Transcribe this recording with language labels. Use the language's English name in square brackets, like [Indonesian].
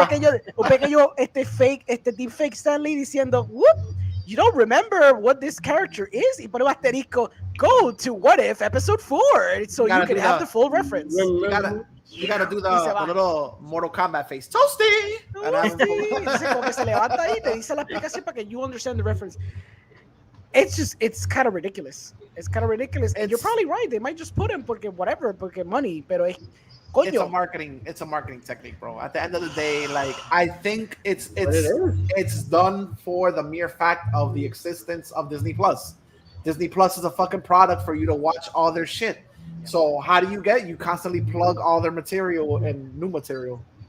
[Spanish] Un pequeño deepfake Stan Lee diciendo, [English] whoop, you don't remember what this character is? [Spanish] Y pone un asterisco, [English] go to What If episode 4 so you can have the full reference. You gotta do the little Mortal Kombat face. Toasty! [Spanish] Entonces, como que se levanta ahí, te dice la explicación para que [English] you understand the reference. It's kind of ridiculous. It's kind of ridiculous. And you're probably right. They might just put him [Spanish] porque [English] money, [Spanish] pero coño. [English] It's a marketing technique, bro. At the end of the day, like I think it's done for the mere fact of the existence of Disney Plus. Disney Plus is a fucking product for you to watch all their shit. So how do you constantly plug all their material and new material?